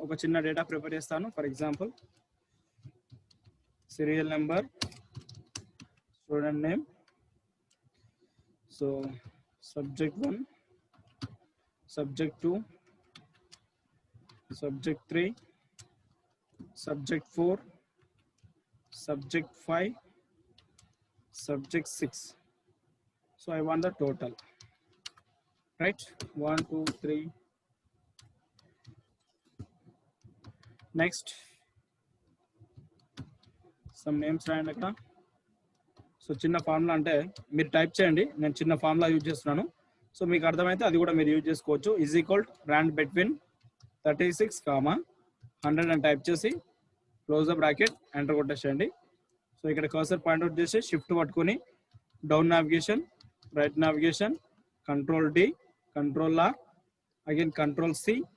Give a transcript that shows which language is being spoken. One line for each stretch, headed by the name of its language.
Telugu: ఒక చిన్న data prepare చేస్తాను. For example serial number, student name, so subject 1, subject 2, subject 3, subject 4, subject 5, subject 6.
English: So I want the total, right? 1 2 3. Next some names
Telugu: రాయండి అక్కడ. So చిన్న formula అంటే మీరు type చేయండి, నేను చిన్న ఫార్ములా యూజ్ చేస్తున్నాను. సో మీకు అర్థమైతే అది కూడా మీరు యూజ్ చేసుకోవచ్చు. ఈజ్ ఈక్వల్ rand between 36, 100 అని టైప్ చేసి close the bracket enter కొట్టేసేయండి. So ఇక్కడ కర్సర్ పాయింట్అవుట్ చేసి షిఫ్ట్ పట్టుకొని down navigation, right navigation, control D, control R, again control C.